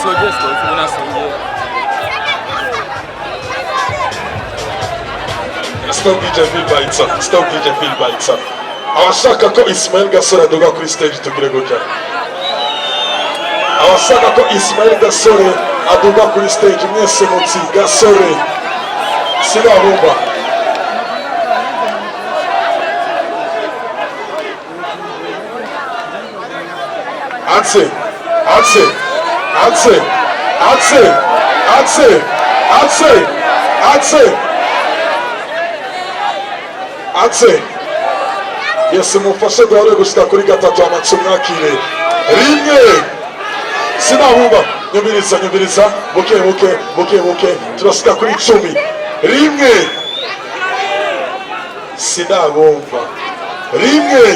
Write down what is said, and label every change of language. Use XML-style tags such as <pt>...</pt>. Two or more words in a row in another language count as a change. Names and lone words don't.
<en>Stop DJ Phil Baitsa, stop DJ Phil Baitsa.</en> <rn>Abashaka ko Ismail Gasore aduga kuri stage tugire gutya. Abashaka ko Ismail Gasore aduga kuri stage mwese mutsi Gasore. Sinabumva. Atse, atse, atse, atse, atse, atse, atse, atse. Yesu mufashe duhore gushika kuri gatatu amatsu mwakire. Rimwe. Sinabumva. Nyumiriza, nyumiriza. Buke, buke, buke, buke. Turashika kuri 10. Rimwe. Sinabumva. Rimwe.</rn>